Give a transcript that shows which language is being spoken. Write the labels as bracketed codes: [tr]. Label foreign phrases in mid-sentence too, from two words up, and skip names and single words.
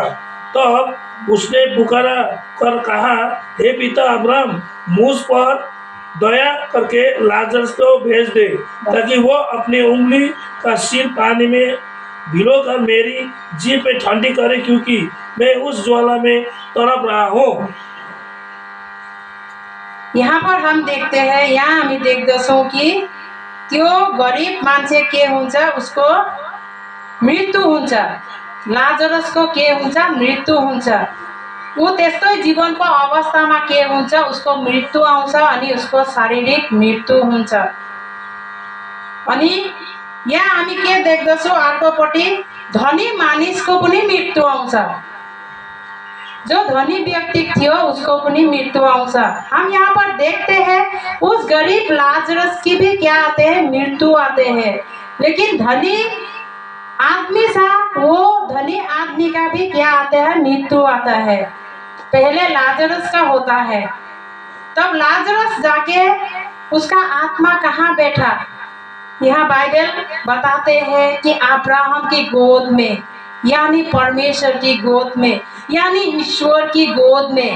[hi] तब उसने पुकारा कर कहा, हे पिता अब्राहम, मुझ पर दया करके लाजरस को भेज दे, ताकि वो अपनी उंगली का सिर पानी में भिगोकर मेरी जीभ पे ठंडी करे, क्योंकि मैं उस ज्वाला में तड़प रहा हूँ। यहाँ पर हम देखते हैं, [ne] यहाँ हामी देख्दछौँ कि त्यो गरिब मान्छे के हुन्छ, उसको मृत्यु हुन्छ। लाजरसको के हुन्छ, मृत्यु हुन्छ। ऊ त्यस्तै जीवनको अवस्थामा के हुन्छ, उसको मृत्यु आउँछ अनि उसको शारीरिक मृत्यु हुन्छ। अनि यहाँ हामी के देख्दछौँ, अर्कोपट्टि धनी मानिसको पनि मृत्यु आउँछ। जो धनी व्यक्ति थियो उसको पनि मृत्यु आउँछ। [hi] हम यहाँ पर देखते हैं उस गरीब लाजरस की भी क्या आते हैं, मृत्यु आते हैं। लेकिन धनी आदमी सा, वो धनी आदमी का भी क्या आता है, मृत्यु आता है। पहले लाजरस का होता है, तब लाजरस जाके उसका आत्मा कहाँ बैठा, यहाँ बाइबल बताते हैं कि अब्राहम की गोद में, यानी परमेश्वर की गोद में, यानी ईश्वर की गोद में।